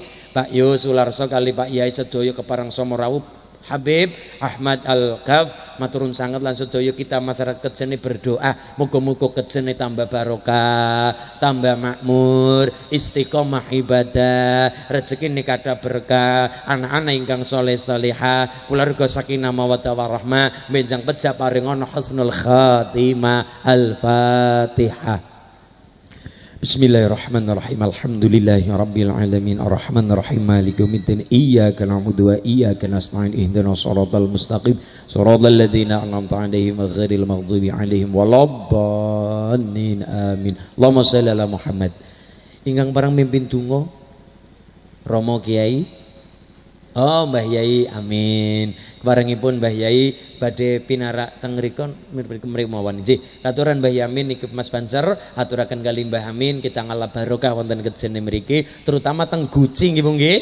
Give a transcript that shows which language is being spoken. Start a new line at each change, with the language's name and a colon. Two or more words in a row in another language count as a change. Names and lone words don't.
Javanese: Pak Yus Sularso kali Pak Yai sedaya keparang Somorawuh Habib Ahmad Al-Kaf maturun sangat lan sedaya kita masyarakat Kejene berdoa muga-muga Kejene tambah barokah, tambah makmur, istiqomah ibadah, rezeki nikada berkah, anak-anak ingkang saleh salihah, keluarga
Arabic: سكينة مودة ورحمة,
Javanese: benjang pejah paringono
Arabic: حسن الخاتمة. Al-Fatihah. بسم الله الرحمن الرحيم. الحمد لله رب العالمين الرحمن الرحيم مالك يوم الدين إياك نعبد وإياك نستعين اهدنا الصراط المستقيم صراط الذين أنعمت عليهم غير المغضوب عليهم ولا الضالين آمين. اللهم صل على محمد.
Javanese: Ingkang parang mimpin donga Romo Kiai. Oh Mbah Yai amin. Keparengipun Mbah Yai badhe pinarak teng mrikon mawon nggih. Katuran Mbah Yamin niki Mas Banser aturaken kali Mbah Amin kita ngalap barokah wonten Kejene mriki terutama teng Guci nggih Bu nggih.